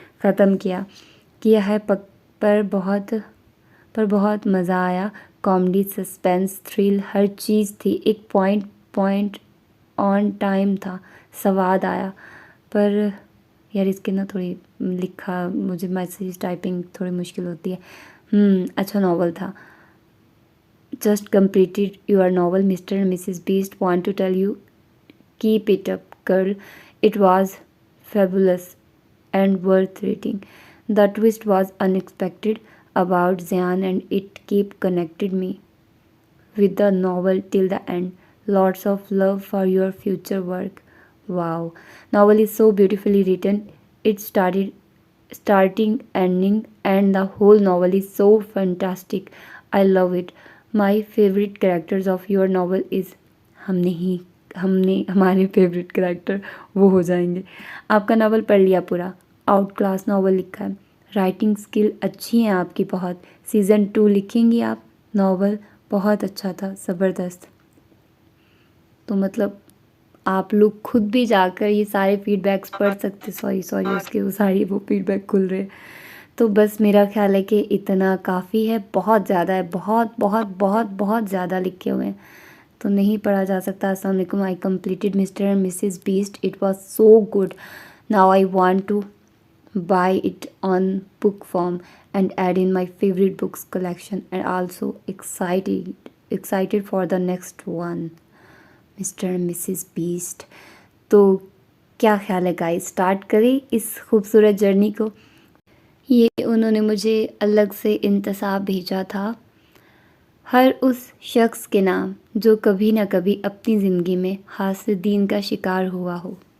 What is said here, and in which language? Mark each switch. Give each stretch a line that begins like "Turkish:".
Hindi: ख़त्म किया है पर बहुत मज़ा आया। कॉमेडी, सस्पेंस, थ्रिल, हर चीज़ थी। एक पॉइंट पॉइंट ऑन टाइम था। स्वाद आया। पर यार इसके ना थोड़ी लिखा, मुझे मैसेज टाइपिंग थोड़ी मुश्किल होती है। अच्छा नावल था।
English: Just completed your novel, Mr. and Mrs. Beast. Want to tell you, keep it up, girl. It was fabulous and worth reading. The twist was unexpected about Zian and it kept connected me with the novel till the end. Lots of love for your future work. Wow. Novel is so beautifully written. It started starting, ending, and the whole novel is so fantastic. I love it. My favorite characters of your novel is
Hindi: हमने हमारे favourite character वो हो जाएंगे। आपका novel पढ़ लिया पूरा। Out class novel लिखा है। राइटिंग स्किल अच्छी है आपकी बहुत। सीज़न 2 लिखेंगी आप। नावल बहुत अच्छा था, ज़बरदस्त। तो मतलब आप लोग खुद भी जाकर ये सारे फीडबैक्स पढ़ सकते। सॉरी उसके वो सारी वो फीडबैक खुल रहे हैं। तो बस मेरा ख्याल है कि इतना काफ़ी है। बहुत ज़्यादा है, बहुत बहुत बहुत बहुत ज़्यादा लिखे हुए हैं तो नहीं पढ़ा जा सकता। अस्सलाम वालेकुम।
English: I completed Mr and Mrs Beast. It was so good. Now I want to buy it on book form and add in my favorite books collection, and also excited for the next one, Mr and Mrs Beast.
Hindi: तो क्या ख्याल है guys, start करें इस खूबसूरत journey को। ये उन्होंने मुझे अलग से इंतसाब भेजा था। हर उस शख्स के नाम जो कभी ना कभी अपनी ज़िंदगी में हासदीन का शिकार हुआ हो।